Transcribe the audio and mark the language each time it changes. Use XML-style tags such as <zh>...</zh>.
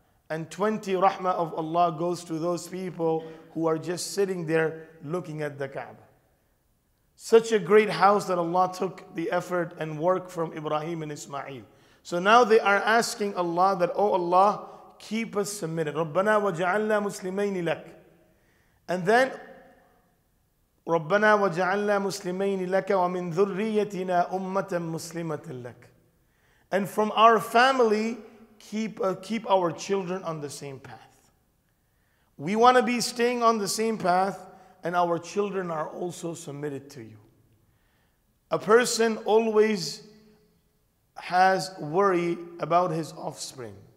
<en>And 20 rahmah of Allah goes to those people who are just sitting there looking at the Kaaba. Such a great house that Allah took the effort and work from Ibrahim and Ismail. So now they are asking Allah that, oh Allah, keep us submitted.</en> <ar>رَبَّنَا وَجَعَلْنَا مُسْلِمَيْنِ لَكَ.</ar> <en>And then,</en> <ar>رَبَّنَا وَجَعَلْنَا مُسْلِمَيْنِ لَكَ وَمِنْ ذُرِّيَّتِنَا أُمَّةً مُسْلِمَةً لَكَ.</ar> <en>And from our family, keep our children on the same path. We want to be staying on the same path, and our children are also submitted to you. A person always has worry about his offspring.</en>